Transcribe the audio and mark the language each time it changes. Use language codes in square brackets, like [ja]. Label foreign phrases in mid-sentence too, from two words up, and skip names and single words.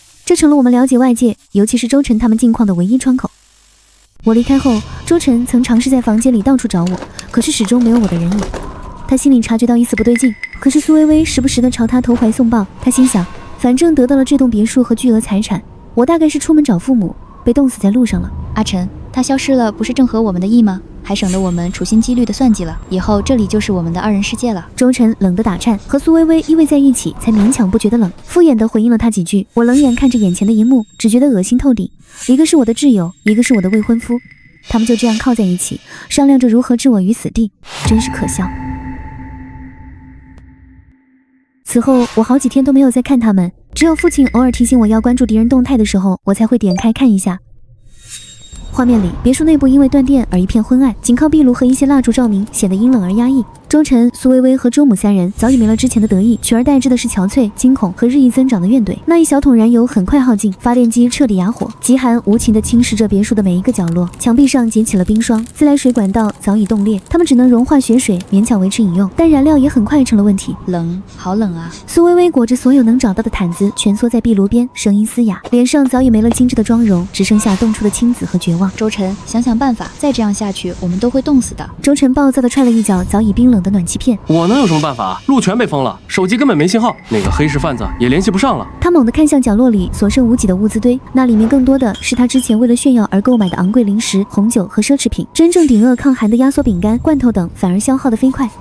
[zh] 這成了我們了解外界，尤其是周晨他們近況的唯一窗口。我離開後，周晨曾嘗試在房間裡到處找我，可是始終沒有我的人影。他心裡察覺到一絲不對勁，可是蘇微微時不時地朝他投懷送抱。他心想，反正得到了這棟別墅和巨額財產，我大概是出門找父母，被凍死在路上了。阿晨，他消失了，不是正合我們的意嗎？還省得我們處心積慮的算計了，以後這裡就是我們的2人世界了。周晨冷得打顫，和蘇微微依偎在一起，才勉強不覺得冷，敷衍地回應了他幾句。我冷眼看着眼前的一幕，只覺得惡心透頂。一個是我的摯友，一個是我的未婚夫，他們就這樣靠在一起，商量着如何置我於死地，真是可笑。此後我好幾天都沒有再看他們，只有父親偶爾提醒我要關注敵人動態的時候，我才會點開看一下。畫面裡，別墅內部因為斷電而一片昏暗，僅靠壁爐和一些蠟燭照明，顯得陰冷而壓抑。周晨、蘇微微和周母3人早已沒了之前的得意，取而代之的是憔悴、驚恐和日益增長的怨怼。那一小桶燃油很快耗盡，發電機徹底啞火，極寒無情地侵蝕着別墅的每一個角落，牆壁上結起了冰霜，自來水管道早已凍裂，他們只能融化雪水，勉強維持飲用，但燃料也很快成了問題。冷，好冷啊！蘇微微裹着所有能找到的毯子，蜷縮在壁爐邊，聲音嘶啞，臉上早已沒了精緻的妝容，只剩下凍出的青紫和絕望。周晨，想想辦法，再這樣下去，我們都會凍死的。周晨暴躁地踹了一腳早已冰冷的暖氣片。我能有什麼辦法？路全被封了，手機根本没信號，那個黑市贩子也聯繫不上了。他猛地看向角落裡所剩無幾的物資堆，那裡面更多的是他之前為了炫耀而購買的昂貴零食、紅酒和奢侈品，真正頂餓抗寒的壓縮餅乾、罐頭等反而消耗得飛快。